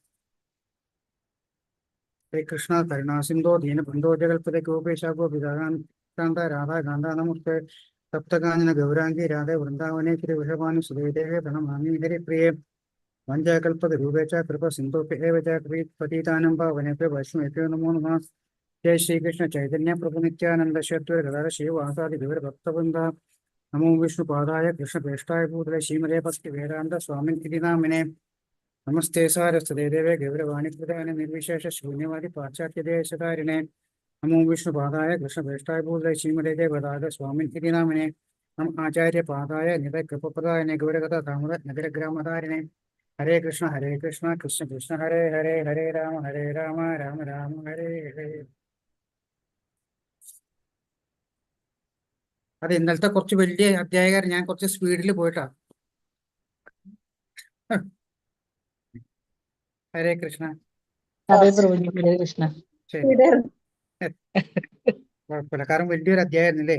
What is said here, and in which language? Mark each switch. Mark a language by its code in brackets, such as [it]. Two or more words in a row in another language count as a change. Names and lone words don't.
[sa] ഹരേ കൃഷ്ണ. കരുണാസിന്ധോ ദീനബന്ധോ ജഗൽപതേ ഗോപേശാഗോ വിദാകാന്ത രാധാകാന്ത നമസ്തേ. സപ്തകാനന ഗൗരാംഗി രാധേ വൃന്ദാവനേ തിരുവൃഷഭാനു സുദേവേ പ്രണമാമി ഹരിപ്രിയേ. വഞ്ചാകൽപതരൂപേ ച കൃപ സിന്ധോഭ്യേ ച പതിതാനം പാവനേഭ്യോ വൈഷ്ണവേഭ്യോ നമോ നമഃ. जय श्री कृष्ण चैतन्य प्रभु नित्यानंद श्वेत गदाधर श्रीवासादि गौर भक्तवृंद. नमो विष्णु पादाय कृष्ण प्रेष्ठाय भूतले श्रीमते भक्ति वेदांत स्वामिन् इति नामिने. नमस्ते सारस्वते देवे गौरवाणी प्रदाय निर्विशेष शून्यवादी पाश्चात्य देशधारिणे. नमो विष्णु पादाय कृष्ण प्रेष्ठाय भूतले श्रीमते देवदाद स्वामिन् इति नामिने. नम आचार्य पादाय निधय कृपप्रदाय गौरगता दामोदर नगर ग्रामधारिणे. हरे कृष्ण कृष्ण कृष्ण हरे हरे हरे राम राम राम हरे हरे. [ml] അത് ഇന്നലത്തെ കുറച്ച് വലിയ അധ്യായകാരൻ ഞാൻ കുറച്ച് സ്പീഡിൽ പോയിട്ടാ. ഹരേ കൃഷ്ണ. ഹരേ കൃഷ്ണ. ശരി, കുഴപ്പമില്ല, കാരണം വലിയൊരു അധ്യായമായിരുന്നില്ലേ.